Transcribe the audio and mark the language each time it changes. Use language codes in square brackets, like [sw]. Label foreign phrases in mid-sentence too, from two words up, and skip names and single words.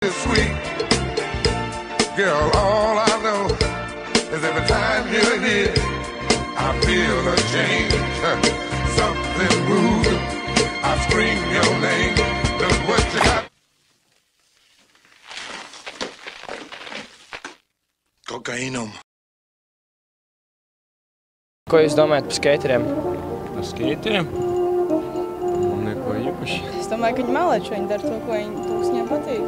[en] Sweet girl, all I know is every time you're here, I feel a change. Something moving, I scream your name. Look what you got. [lv] Kokaīnum. Ko jūs domājat par skateriem? Par skateriem? Neko īpaši. Es domāju, ka viņi melēč, viņi dara to, ko viņiem patīk.